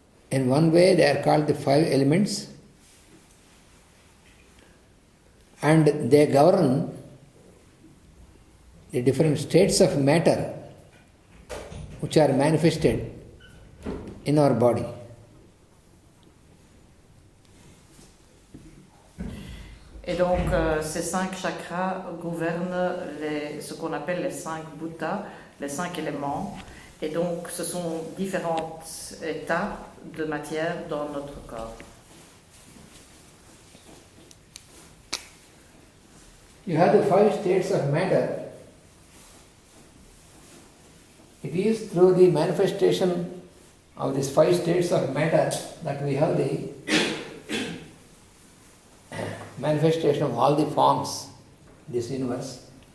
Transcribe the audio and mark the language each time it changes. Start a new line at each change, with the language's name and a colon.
English: In one way they are called the 5 elements, and they govern the different states of matter which are manifested in our body.
French: Et donc, ces 5 chakras gouvernent ce qu'on appelle les 5 bhutas, les 5 éléments. Et donc, ce sont différents états de matière dans notre corps.
English: You have the 5 states of matter. it is through the manifestation of these 5 states of matter that we have the manifestation of all the forms in this universe.